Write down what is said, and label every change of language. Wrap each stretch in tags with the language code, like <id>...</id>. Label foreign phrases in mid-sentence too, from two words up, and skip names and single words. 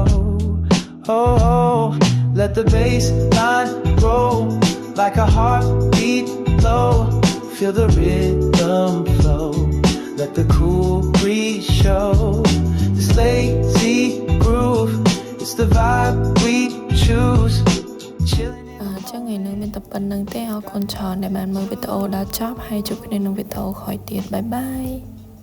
<en>Oh, let the bass line roll like a heartbeat low. Feel the rhythm flow. Let the cool breeze show. This lazy groove, it's the vibe we choose. Chilling.</en> <km>ចឹងថ្ងៃនេះមានតែប៉ុណ្្នឹងទេអរគុណច្រើនដែលបានមើលវីដេអូដល់ចប់ហើយជួបគ្នាក្នុងវីដេអូក្រោយទៀតបាយបាយ</km>